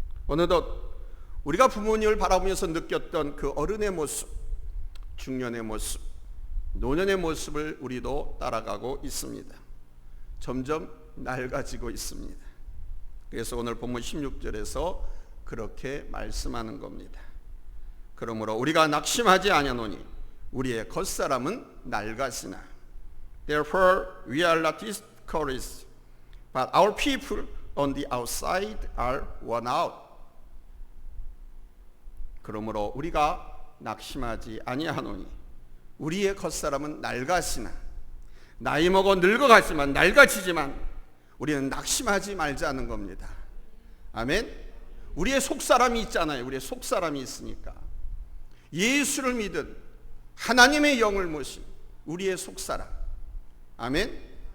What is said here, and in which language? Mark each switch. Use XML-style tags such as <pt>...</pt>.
<ko>어느덧 우리가 부모님을 바라보면서 느꼈던 그 어른의 모습, 중년의 모습, 노년의 모습을 우리도 따라가고 있습니다. 점점 낡아지고 있습니다. 그래서 오늘 본문 16절에서 그렇게 말씀하는 겁니다. 그러므로 우리가 낙심하지 아니하노니 우리의 겉사람은 낡아지나.</ko> <en>Therefore we are not discouraged. But our people on the outside are worn out.</en> <ko>그러므로 우리가 낙심하지 아니하노니 우리의 겉사람은 낡아지나. 나이 먹어 늙어가지만, 낡아지지만 우리는 낙심하지 말자는 겁니다. 아멘. 우리의 속사람이 있잖아요. 우리의 속사람이 있으니까 예수를 믿은 하나님의 영을 모신 우리의 속사람. 아멘.</ko>